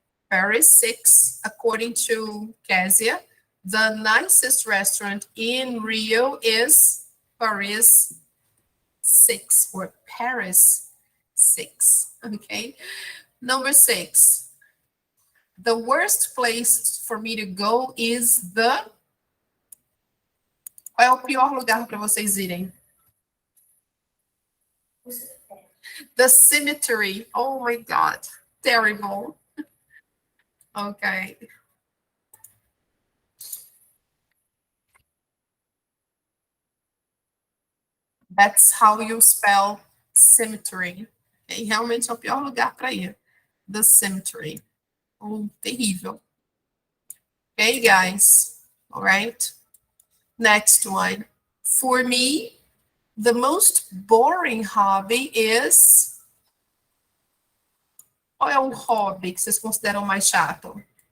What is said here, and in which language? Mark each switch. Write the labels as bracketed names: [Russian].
[English] Paris 6, according to Kezia, the nicest restaurant in Rio is Paris 6, or Paris 6, okay? Number 6, the worst place for me to go is the... [Portuguese] Qual é o pior lugar para vocês irem? [English] The cemetery. Oh my God, terrible. Okay. That's how you spell cemetery. Okay? [Portuguese] Realmente é o pior lugar para ir. [English] The cemetery. Oh, terrível. Okay, guys. All right. Next one. For me, the most boring hobby is... [Portuguese] Qual é o hobby que vocês consideram mais chato?